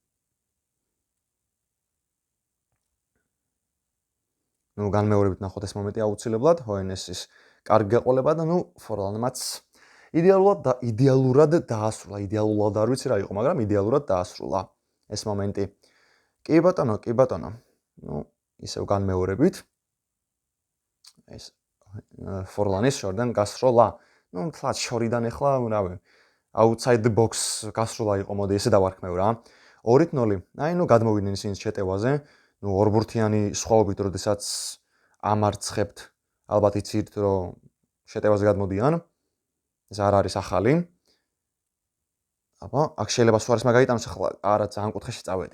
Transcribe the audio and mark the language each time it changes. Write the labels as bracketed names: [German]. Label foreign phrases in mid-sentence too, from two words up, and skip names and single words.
[Georgian] განმეორებით ნახოთ ეს მომენტი აუცილებლად, ჰოენესის კარგი გაყოლება და ფორლანმაც იდეალურად დაასრულა. იდეალურად არ ვიცი რა იყო, მაგრამ იდეალურად დაასრულა ეს მომენტი. კი ბატონო. ისევ განმეორებით. ეს ფორლანის შორიდან გასროლა. თლაც შორიდან ახლა, [English] outside the box [Georgian] გასროლა იყო, მოდი ესე დავარქმევ რა. 2-0. გადმოვიდნენ ისინი შეტევაზე. ორბურთიანი სხვაობით, როდესაც ამარცხებთ, ალბათ იცით, რომ შეტევაზე გადმოდიან. ეს არ არის ახალი. აბა, აქ შეიძლება სუარესმა გაიტანოს, ახლა არა ძალიან კუთხეში წავედი.